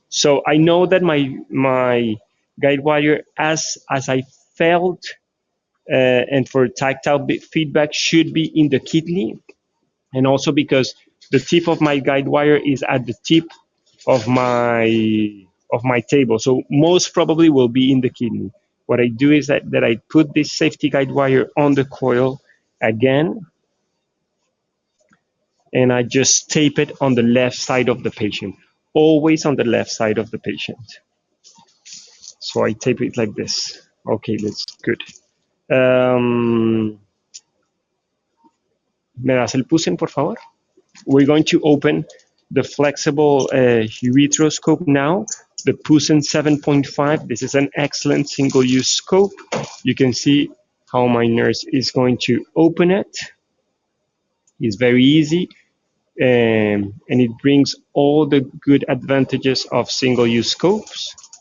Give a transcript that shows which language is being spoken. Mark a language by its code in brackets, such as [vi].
[en] So I know that my guide wire, as I felt, and for tactile feedback, should be in the kidney, and also because the tip of my guide wire is at the tip of my table, so most probably will be in the kidney. What I do is that I put this safety guide wire on the coil again, and I just tape it on the left side of the patient, always on the left side of the patient. So I tape it like this. Okay, that's good. [es] ¿Me das el Pusen, por favor? [en] We're going to open the flexible ureteroscope now, the Pusen 7.5. This is an excellent single-use scope. You can see how my nurse is going to open it. It's very easy, and it brings all the good advantages of single-use scopes.